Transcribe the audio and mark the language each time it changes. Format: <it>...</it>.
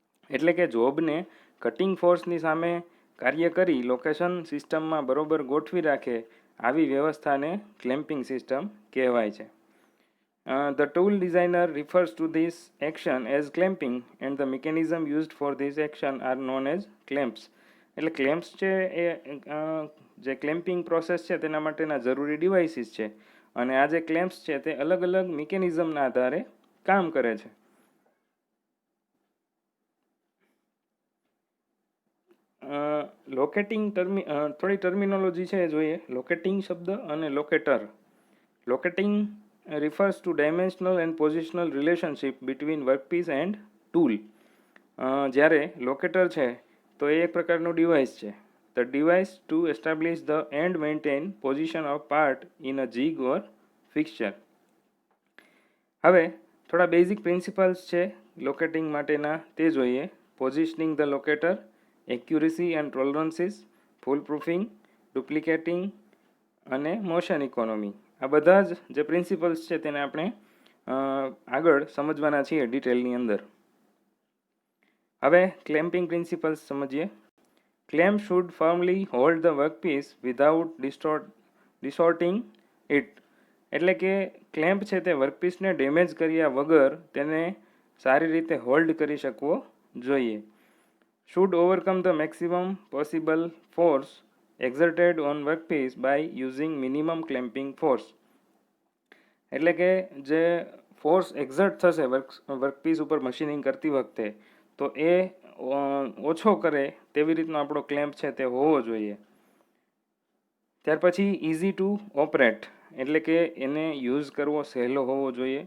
<gu>એટલે કે જોબને કટિંગ ફોર્સની સામે કાર્ય કરી લોકેશન સિસ્ટમમાં બરોબર ગોઠવી રાખે આવી વ્યવસ્થાને ક્લેમ્પિંગ સિસ્ટમ કહેવાય છે.</gu> <en>The tool designer refers to this action as clamping and the mechanism used for this action are known as clamps.</en> <gu>એટલે ક્લેમ્પ્સ છે એ જે ક્લેમ્પિંગ પ્રોસેસ છે તેના માટેના જરૂરી ડિવાઇસીસ છે અને આ જે ક્લેમ્પ્સ છે તે અલગ અલગ મિકેનિઝમના આધારે કામ કરે છે. લોકેટિંગ થોડી ટર્મિનોલોજી છે જોઈએ. લોકેટિંગ શબ્દ અને locator.</gu> <en>Locating refers to dimensional and positional relationship between workpiece and tool.</en> <gu>જ્યારે લોકેટર છે તો એ એક પ્રકારનું ડિવાઇસ છે.</gu> <en>The device to establish the and maintain position of part in a jig or fixture.</en> <gu>હવે થોડા બેઝિક પ્રિન્સિપલ્સ છે લોકેટિંગ માટેના તે જોઈએ.</gu> <en>Positioning the locator, accuracy and tolerances, foolproofing, duplicating અને motion economy.</en> <gu>આ બધા જ જે પ્રિન્સિપલ્સ છે તેને આપણે આગળ સમજવાના છીએ ડિટેલની અંદર. હવે ક્લેમ્પિંગ પ્રિન્સિપલ્સ સમજીએ.</gu> <en>Clamp should firmly hold the workpiece without distorting it.</en> <gu>એટલે કે ક્લેમ્પ છે તે વર્કપીસને ડેમેજ કર્યા વગર તેને સારી રીતે હોલ્ડ કરી શકવો જોઈએ.</gu> <en>Should overcome the maximum possible force exerted on workpiece by using minimum clamping force.</en> <gu>એટલે કે જે ફોર્સ એક્ઝર્ટ થશે વર્કપીસ ઉપર મશીનિંગ કરતી વખતે તો એ ઓછો કરે તેવી રીતનો આપણો ક્લેમ્પ છે તે હોવો જોઈએ. ત્યાર પછી</gu> <en>easy to operate</en> <gu>એટલે કે એને યુઝ કરવો સહેલો હોવો જોઈએ.</gu>